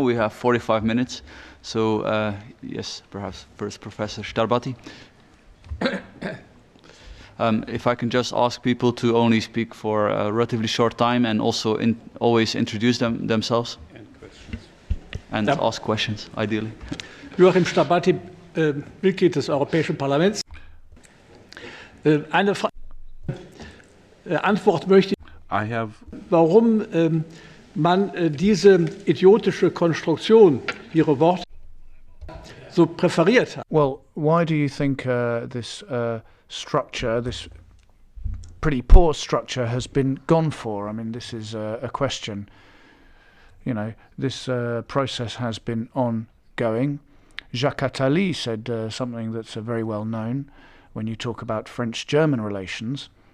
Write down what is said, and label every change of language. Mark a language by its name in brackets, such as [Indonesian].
[English] We have 45 minutes. So, yes, perhaps first Professor Starbati. If I can just ask people to only speak for a relatively short time and also always introduce themselves. And ask questions, ideally. [German] Joachim Starbati, Mitglied des Europäischen Parlaments. Eine Antwort möchte ich, warum man diese idiotische Konstruktion, Ihre Worte, so präferiert hat. [English] Well, why do you think this structure, this pretty poor structure, has been gone for? I mean, this is a question. You know, this process has been ongoing. Jacques Attali said something that's very well known when you talk about French-German relations.